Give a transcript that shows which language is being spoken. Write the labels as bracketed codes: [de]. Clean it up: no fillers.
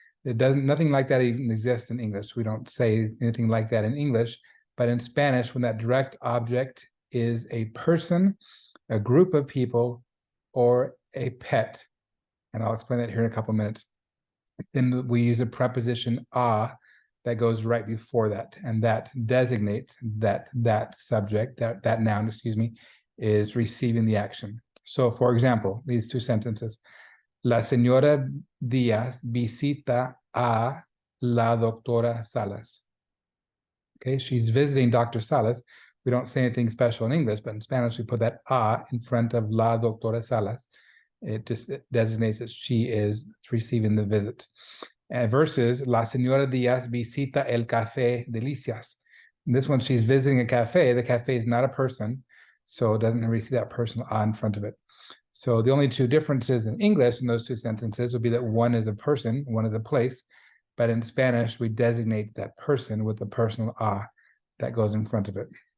[en] It doesn't, nothing like that even exists in English. We don't say anything like that in English, but in Spanish, when that direct object is a person, a group of people, or a pet, and I'll explain that here in a couple of minutes, then we use a preposition a that goes right before that, and that designates that subject, that noun, excuse me, is receiving the action. So, for example, these two sentences. [es] La señora Díaz visita a la doctora Salas. [en] Okay, she's visiting Dr. Salas. We don't say anything special in English, but in Spanish, we put that a in front of la doctora Salas. It just designates that she is receiving the visit. [es] Versus la señora Díaz visita el café Delicias. [en] And this one, she's visiting a cafe. The cafe is not a person, so it doesn't receive that personal a in front of it. So the only two differences in English in those two sentences would be that one is a person, one is a place, but in Spanish, we designate that person with the personal a that goes in front of it.